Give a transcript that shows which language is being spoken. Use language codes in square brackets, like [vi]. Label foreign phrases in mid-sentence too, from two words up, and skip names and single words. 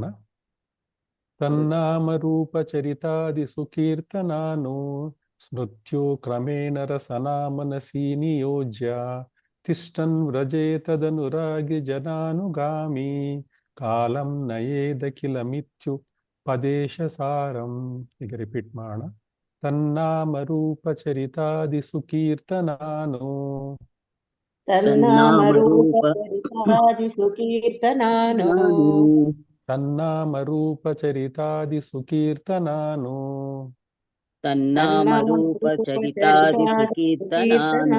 [sa] ತನ್ನಾಮ ರೂಪ ಚರಿತಾದಿ ಸುಕೀರ್ತನಾನು ಸ್ಮೃತ್ಯೋ ಕ್ರಮೇಣ ರಸನಾಮನಸಿ ನಿಯೋಜ್ಯ ತಿಷ್ಟನ್ ವ್ರಜೇತದನುರಾಗಿ ಜನಾನುಗಾಮಿ ಕಾಲಂ ನಯೇದ ಕಿಲ ಮಿಥ್ಯು ಪದೇಶ ಸಾರಂ. [kn] ಈಗ ರಿಪೀಟ್ ಮಾಡೋಣ. [sa] ತನ್ನಾಮ ರೂಪ ಚರಿತಾದಿ ಸುಕೀರ್ತನಾನು ತನ್ನಾಮ ರೂಪ ಚರಿತಾದಿ ಸುಕೀರ್ತನಾನು ತನ್ನಾಮ ರೂಪ ಚರಿತಾದಿ ಸುಕೀರ್ತನಾನು ತನ್ನಾಮ ರೂಪ ಚರಿತಾದಿ ಸುಕೀರ್ತನಾನು